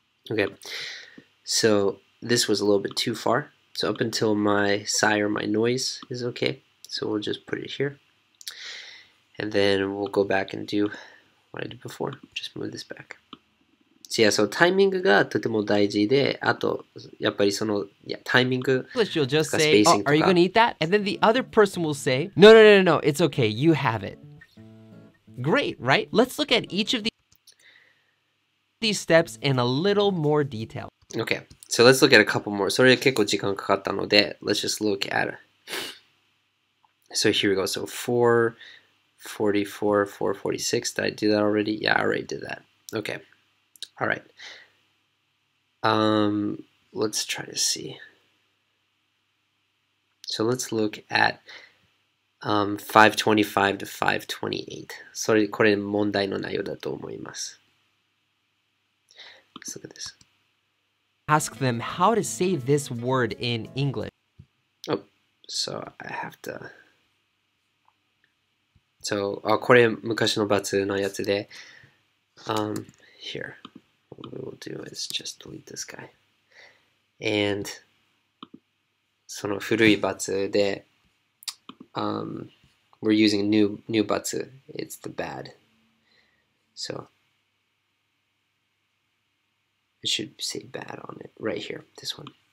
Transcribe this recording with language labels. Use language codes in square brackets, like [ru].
[en] Okay, so this was a little bit too far. So up until my sigh or my noise is okay. So we'll just put it here. And then we'll go back and do what I did before. Just move this back. [ja] So yeah, so タイミングがとても大事で、あと、やっぱりその、タイミング [en] You'll just say, Oh, are you gonna eat that? And then the other person will say, No, it's okay, you have it. Great, right? Let's look at each of these steps in a little more detail. Okay, so let's look at a couple more. [ja] それ結構時間かかったので、 [en] let's just look at it. So here we go. So 444, 446. Did I do that already? Yeah, I already did that. Okay. All right. Let's try to see. So let's look at 525 to 528. [ja] これ問題の内容だと思います。 [en] Let's look at this. Ask them how to say this word in English. Oh, so I have to. [ja] So これ昔の罰のやつで、here. [en] What we will do is just delete this guy. And [ja] その古い罰で、 [en] we're using new batsu. It's the bad. So it should say bad on it right here, this one.